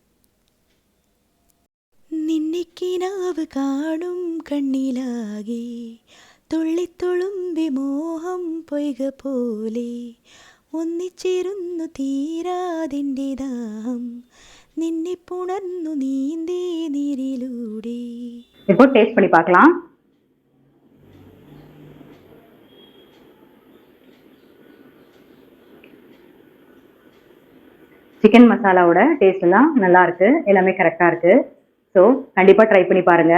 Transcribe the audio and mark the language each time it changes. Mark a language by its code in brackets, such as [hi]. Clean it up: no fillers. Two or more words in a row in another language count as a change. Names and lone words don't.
[ml] നിന്നിക്കിനാവ് കാണും കണ്ണിലാകെ തുള്ളിത്തുളുമ്പി മോഹം പൊയ്ക പോലെ ഒന്നിച്ചിരുന്നു തീരാതിൻ്റെ ദാഹം നിന്നെ പുണർന്നു നീന്തേ നീരിലൂടെ. [ta] இப்போ டேஸ்ட் பண்ணி பார்க்கலாம். சிக்கன் மசாலாவோட டேஸ்ட் எல்லாம் நல்லா இருக்கு, எல்லாமே கரெக்டாக இருக்கு. ஸோ கண்டிப்பாக ட்ரை பண்ணி பாருங்க.